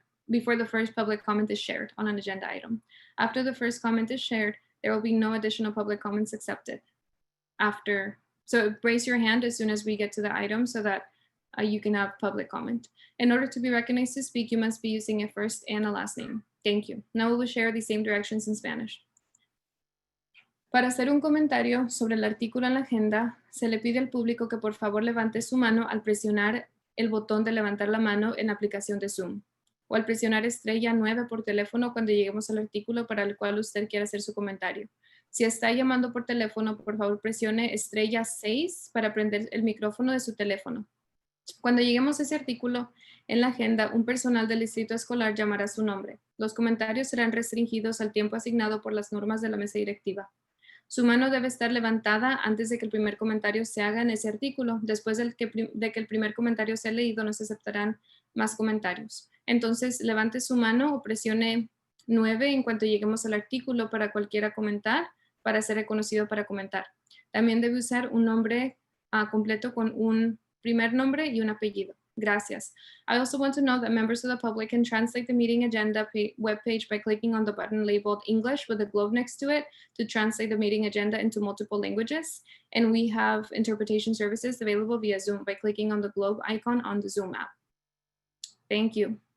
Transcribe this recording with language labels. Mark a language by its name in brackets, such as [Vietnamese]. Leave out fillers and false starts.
[English] Before the first public comment is shared on an agenda item. After the first comment is shared, there will be no additional public comments accepted after So raise your hand as soon as we get to the item so that you can have public comment. In order to be recognized to speak, you must be using a first and a last name. Thank you. Now we will share the same directions in Spanish. [Spanish] Para hacer un comentario sobre el artículo en la agenda, se le pide al público que por favor levante su mano al presionar el botón de levantar la mano en la aplicación de Zoom, o al presionar estrella 9 por teléfono cuando lleguemos al artículo para el cual usted quiera hacer su comentario. Si está llamando por teléfono, por favor presione estrella 6 para prender el micrófono de su teléfono. Cuando lleguemos a ese artículo en la agenda, un personal del distrito escolar llamará su nombre. Los comentarios serán restringidos al tiempo asignado por las normas de la mesa directiva. Su mano debe estar levantada antes de que el primer comentario se haga en ese artículo. Después de que el primer comentario sea leído, no se aceptarán más comentarios. Entonces, levante su mano o presione 9 en cuanto lleguemos al artículo para cualquiera comentar, para ser reconocido para comentar. También debe usar un nombre completo con un primer nombre y un apellido. Gracias. [English] I also want to note that members of the public can translate the meeting agenda webpage by clicking on the button labeled English with a globe next to it to translate the meeting agenda into multiple languages. And we have interpretation services available via Zoom by clicking on the globe icon on the Zoom app. Thank you.